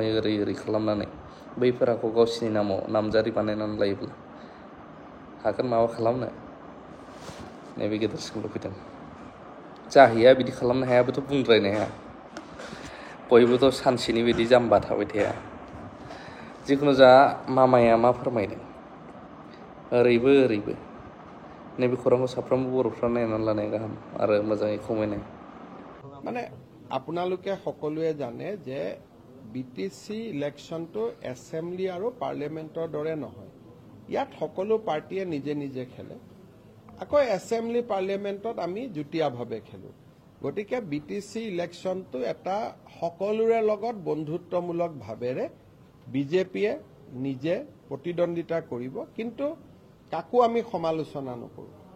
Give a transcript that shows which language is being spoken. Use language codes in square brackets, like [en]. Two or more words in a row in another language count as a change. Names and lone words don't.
[brx] ओरै खालामनानै बैफोरखौ गावसिनि नामाव नामजारि बानायनानै लायोब्ला हागोन माबा खालामनो नैबे गेदेर सोंलु फैदों जाहैया बिदि खालामनो हायाबोथ' बुंद्रायनो हाया बयबोथ' सानसेनि बायदि जाम्बा थाबाय थाया जिखुनु जा मामाया मा फोरमायदों ओरैबो नैबे खौरांखौ साफ्रोमबो बर'फ्रा नायनानै लानाया गाहाम आरो मोजाङै खमायनाय [as] माने আপোনালোকে সকলোৱে জানে যে BTC ইলেকশ্যনটো এছেম্বলি আৰু পাৰ্লিয়ামেণ্টৰ দৰে নহয় ইয়াত সকলো পাৰ্টিয়ে নিজে নিজে খেলে আকৌ এছেম্বলি পাৰ্লিয়ামেণ্টত আমি যুটীয়াভাৱে খেলো গতিকে BTC ইলেকশ্যনটো এটা সকলোৰে লগত বন্ধুত্বমূলক ভাৱেৰে বিজেপিয়ে নিজে প্ৰতিদ্বন্দ্বিতা কৰিব কিন্তু কাকো আমি সমালোচনা নকৰো